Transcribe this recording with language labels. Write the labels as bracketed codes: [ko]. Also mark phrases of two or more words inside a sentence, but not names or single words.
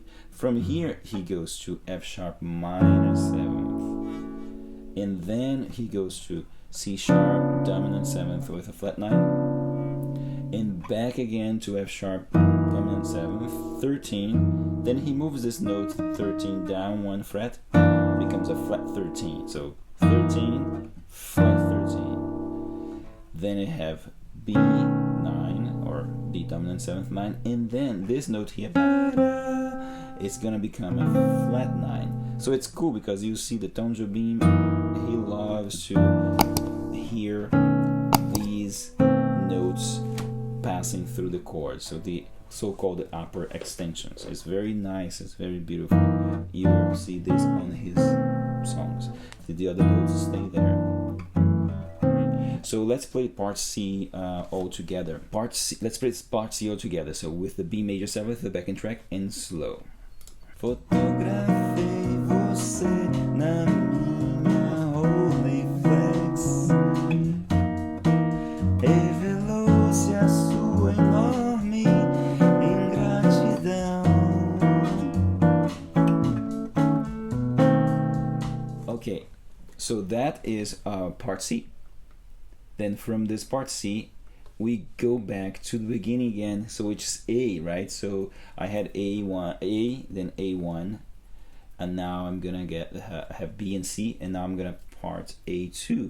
[en] From here, he goes to F sharp minor 7th, and then he goes to C sharp dominant 7th with a flat 9, and back again to F sharp dominant 7th, 13. Then he moves this note 13 down 1 fret, becomes a flat 13. So 13, flat 13. Then I have B9 or D dominant 7th 9, and then this note here, ba-da, it's gonna become a flat 9. So it's cool because you see the Tom Jobim, he loves to hear these notes passing through the chords, so the so-called upper extensions. It's very nice, it's very beautiful. You will see this on his songs. The other notes stay there. So let's play part C all together. Let's play part C all together. So with the B major 7th, the backing track, and slow. [pt] Fotografei você na minha Rolleiflex. Revelou-se a sua enorme ingratidão. [en] Okay, so that is part C. Then from this part C, we go back to the beginning again. So it's A, right? So I had A1, then A1, and now I'm gonna have B and C, and now I'm gonna part A2.